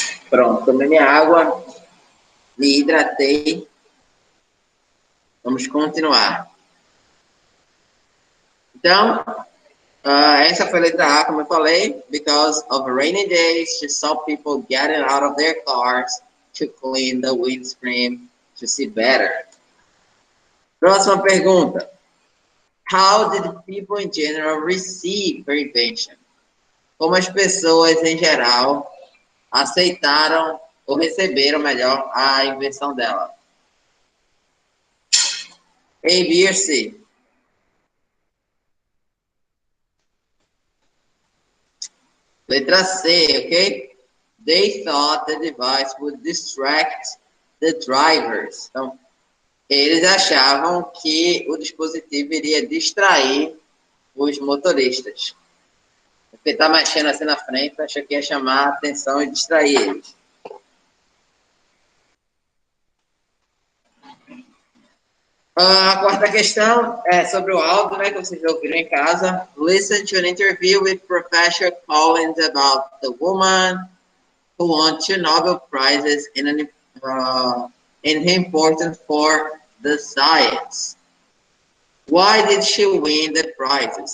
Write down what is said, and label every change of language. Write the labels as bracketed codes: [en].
[pt] Pronto, tomei minha água, me hidratei. Vamos continuar. Então, essa foi a letra A, como eu falei. [en] Because of rainy days, she saw people getting out of their cars to clean the windscreen to see better. [pt] Próxima pergunta. [en] How did people in general receive her invention? [pt] Como as pessoas em geral aceitaram ou receberam, melhor, a invenção dela? A, B ou C? Letra C, ok? [en] They thought the device would distract the drivers. [pt] Então, eles achavam que o dispositivo iria distrair os motoristas. Porque está mexendo assim na frente, achou que ia chamar a atenção e distrair eles. A quarta questão é sobre o áudio, né, que vocês ouviram em casa. [en] Listen to an interview with Professor Collins about the woman who won 2 Nobel Prizes in importance for the science. Why did she win the prizes?